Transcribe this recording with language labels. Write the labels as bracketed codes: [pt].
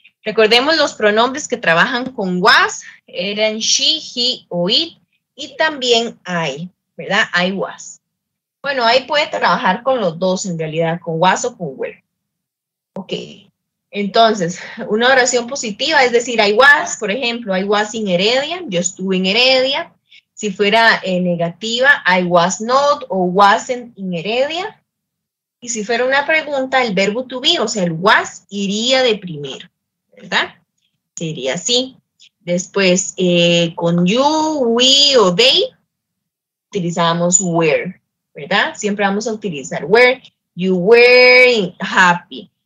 [es] Recordemos los pronombres que trabajan con was, eran she, he o it, y también I, ¿verdad? [en] I was. [es] Bueno, ahí puede trabajar con los dos en realidad, con was o con were. Ok, entonces, una oración positiva, es decir, I was, por ejemplo, [en] I was in Heredia, [es] yo estuve en Heredia. Si fuera negativa, [en] I was not [es] o [en] wasn't in Heredia. [es] Y si fuera una pregunta, el verbo to be, o sea, el was, iría de primero, ¿verdad? Sería así. Después, con you, we o they, utilizamos were, ¿verdad? Siempre vamos a utilizar were. [en] You were happy.